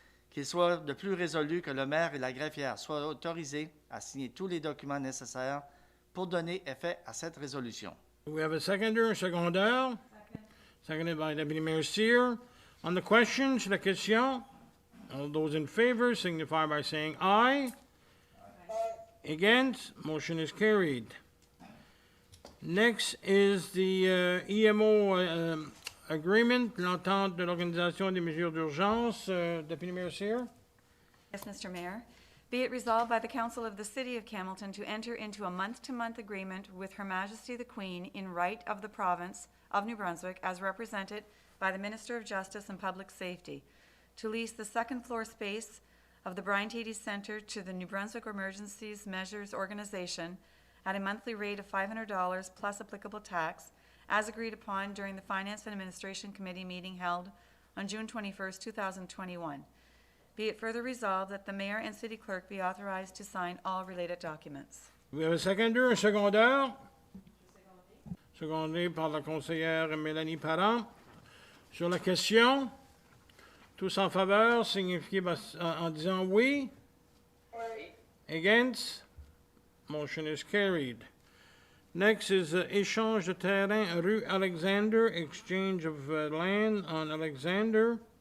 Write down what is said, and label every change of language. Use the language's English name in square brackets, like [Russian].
[French] Qu'il soit de plus résolu que le maire et la greffière soient autorisés à signer tous les documents nécessaires pour donner effet à cette résolution. [English] Do we have a seconder, [French] un secondaire? [English] Seconded by Deputy Mayor Cyr. On the question, [French] sur la question, [English] all those in favor signify by saying aye. Aye. Against? Motion is carried. Next is the EMO agreement, [French] l'entente de l'Organisation des mesures d'urgence. [English] Deputy Mayor Cyr. Yes, Mr. Mayor. Be it resolved by the Council of the City of Hamilton to enter into a month-to-month agreement with Her Majesty the Queen in right of the province of New Brunswick as represented by the Minister of Justice and Public Safety to lease the second-floor space of the Brian Tatey Center to the New Brunswick Emergencies Measures Organization at a monthly rate of $500 plus applicable tax, as agreed upon during the Finance and Administration Committee meeting held on June 21st, 2021. Be it further resolved that the mayor and city clerk be authorized to sign all related documents. We have a seconder, [French] un secondaire. Secondé par la conseillère Mélanie Parent. Sur la question, Tous en faveur, signifiez en disant oui. [English] Against? Motion is carried. Next is [French] échange de terrain rue Alexander, [English] exchange of land on Alexander.